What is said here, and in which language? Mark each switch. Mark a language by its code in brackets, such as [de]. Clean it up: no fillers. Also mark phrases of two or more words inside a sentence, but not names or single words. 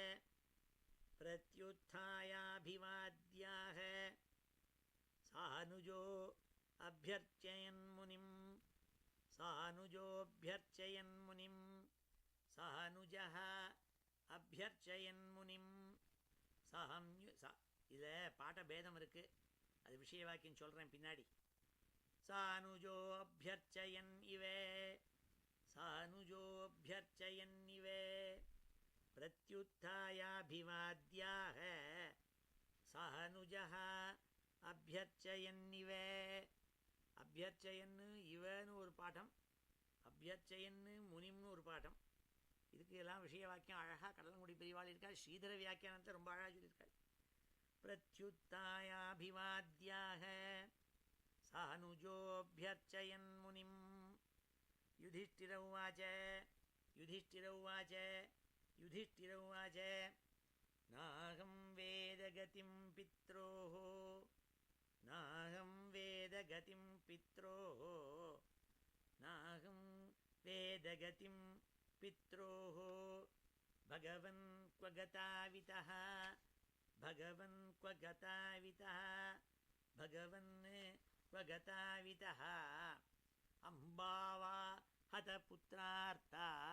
[sa] प्रत्युत्थायाभिवाद्याः सानुजो अभ्यर्चयन् मुनिं सानुजोऽभ्यर्चयन् मुनिं सानुजः अभ्यर्चयन् मुनिं [ta] இதில் பாட்ட பேதம் இருக்குது, அது விஷய வாக்கியம் சொல்கிறேன் பின்னாடி. [sa] सानुजोऽभ्यर्चयन् इवे सानुजोऽभ्यर्चयन् इवे प्रत्युत्थायाभिवाद्याः सानुजः अभ्यर्चयन् इवे. [ta] அபியர்ச்சயன்னு இவன்னு ஒரு பாட்டம், அபியர்ச்சயன்னு முனிம்னு ஒரு பாட்டம். இதுக்கு எல்லாம் விஷய வாக்கியம் அழகாக கடலங்குடி பெரியவாள் இருக்கா. ஸ்ரீதர வியாக்கியானத்தை ரொம்ப அழகாக சொல்லியிருக்காள். [sa] प्रत्युत्थायाभिवाद्याः सानुजोऽभ्यर्चयन् मुनिं. युधिष्ठिर उवाच युधिष्ठिर उवाच युधिष्ठिर उवाच नाहं वेदगतिं पित्रोः नाहं वेदगतिं पित्रोः नाहं वेदगतिं पित्रोः भगवन् क्व गतावितः भगवन् क्व गतावितः भगवन् क्व गतावितः अम्बावा हतपुत्रार्ता